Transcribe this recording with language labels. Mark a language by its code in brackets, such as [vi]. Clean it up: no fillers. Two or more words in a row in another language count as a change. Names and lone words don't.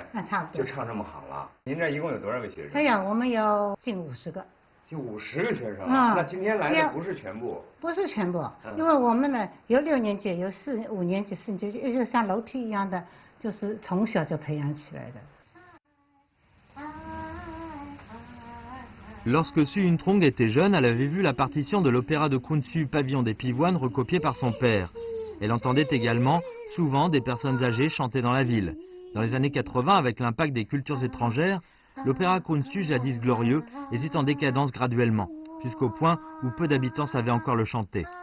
[zh] 那差不多。就唱这么好了。您这一共有多少个学生？哎呀，我们有近50个。就50个学生啊！那今天来的不是全部？不是全部，因为我们呢有6年级，有4、5年级、4年级，也就像楼梯一样的，就是从小就培养起来的。 [fr] Lorsque Su Yuntrong était jeune, elle avait vu la partition de l'opéra de Kunsu Pavillon des Pivoines recopiée par son père. Elle entendait également souvent des personnes âgées chanter dans la ville. Dans les années 80, avec l'impact des cultures étrangères, l'opéra Kunsu, jadis glorieux, était en décadence graduellement, jusqu'au point où peu d'habitants savaient encore le chanter.